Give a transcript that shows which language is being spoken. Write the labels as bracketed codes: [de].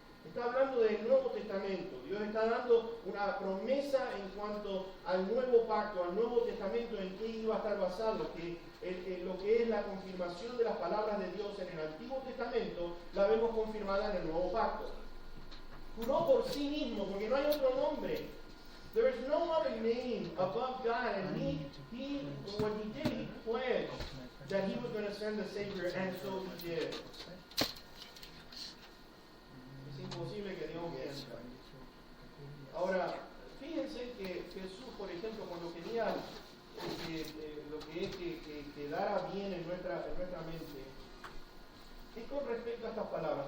[es] Está hablando del Nuevo Testamento. Dios está dando una promesa en cuanto al nuevo pacto, al Nuevo Testamento, en qué iba a estar basado, que lo que es la confirmación de las palabras de Dios en el Antiguo Testamento, la vemos confirmada en el Nuevo Pacto. Juró por sí mismo, porque no hay otro nombre. [en] There is no other name above God, and what he did, he pledged that he was going to send the Savior, and so he did. [es] Es imposible que Dios mienta. Ahora, fíjense que Jesús, por ejemplo, cuando quería lo que es que quedara bien en nuestra mente, es con respecto a estas palabras.